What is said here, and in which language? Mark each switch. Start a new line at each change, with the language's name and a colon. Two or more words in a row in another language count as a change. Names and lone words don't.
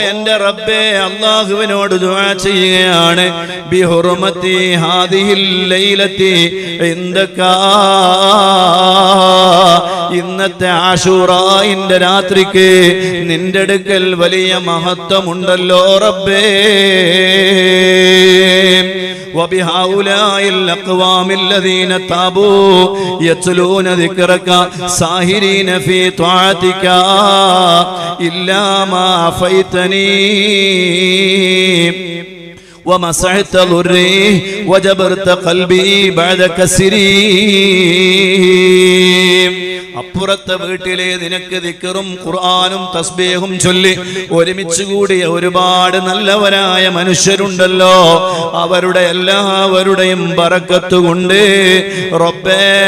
Malayalam: എന്റെ റബ്ബേ അല്ലാഹുവിനോട് ദുആ ചെയ്യുകയാണ്
Arabic: بحرمة هذه الليلة عندك
Malayalam: ഇന്നത്തെ ആശൂറായിന്റെ രാത്രിക്ക് നിന്റെ അടുക്കൽ വലിയ മഹത്വമുണ്ടല്ലോ റബ്ബേ
Arabic: وبهؤلاء الأقوام الذين تابوا يتلون ذكرك ساهرين في طاعتك إلا ما عفيتني ومسحت ضري وجبرت قلبي بعد كسري
Malayalam: അപ്പുറത്തെ വീട്ടിലെ നിനക്ക് ദിക്റും ഖുർആനും തസ്ബീഹും ചൊല്ലി ഒരുമിച്ച് കൂടിയ ഒരുപാട് നല്ലവരായ മനുഷ്യരുണ്ടല്ലോ അവരുടെ എല്ലാവരുടെയും ബറക്കത്ത് കൊണ്ട് റബ്ബേ